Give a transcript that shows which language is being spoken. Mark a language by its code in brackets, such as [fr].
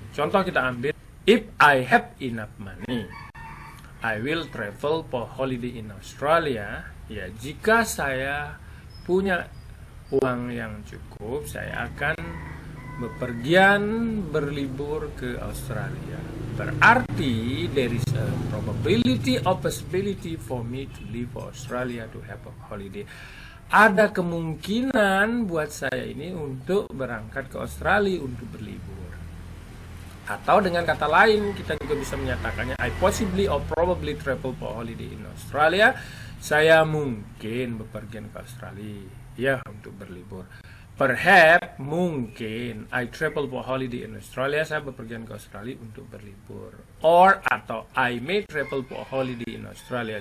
[id] Contoh kita ambil, [en] if I have enough money, I will travel for holiday in Australia. [id] Jika saya punya uang yang cukup, saya akan bepergian berlibur ke Australia. [en] Berarti there is a probability or possibility for me to leave Australia to have a holiday. [id] Ada kemungkinan buat saya ini untuk berangkat ke Australia untuk berlibur. Atau dengan kata lain, kita juga bisa menyatakannya [en] I possibly or probably travel for holiday in Australia. [id] Saya mungkin bepergian ke Australia untuk berlibur. [en] Perhaps, mungkin, I travel for holiday in Australia. [id] Saya bepergian ke Australia untuk berlibur. [en] Or, [id] atau [en] I may travel for holiday in Australia.